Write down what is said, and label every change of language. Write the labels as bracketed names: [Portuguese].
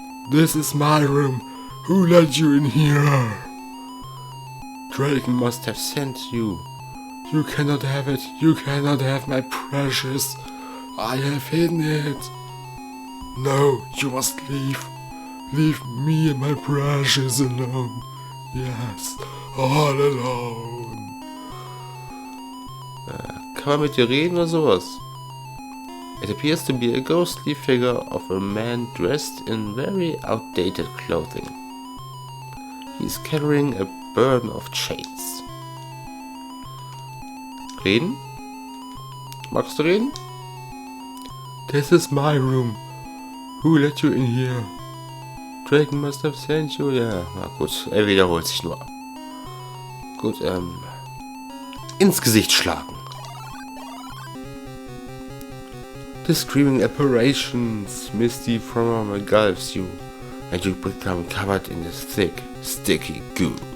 [English] This is my room. Who let you in here? Dragon must have sent you You cannot have it. You cannot have my precious. I have hidden it. No, you must leave. Leave me and my precious alone. Yes, all alone. [German] Kann man mit dir reden oder sowas? [English] It appears to be a ghostly figure of a man dressed in very outdated clothing. He's carrying a burden of chains. [German] Reden? Magst du reden? [English] This is my room. Who let you in here? Dragon must have sent you. [German] Ja, na gut. Er wiederholt sich nur. Gut, ins Gesicht schlagen. [English] The screaming apparitions misty from engulfs you, and you become covered in this thick, sticky goo.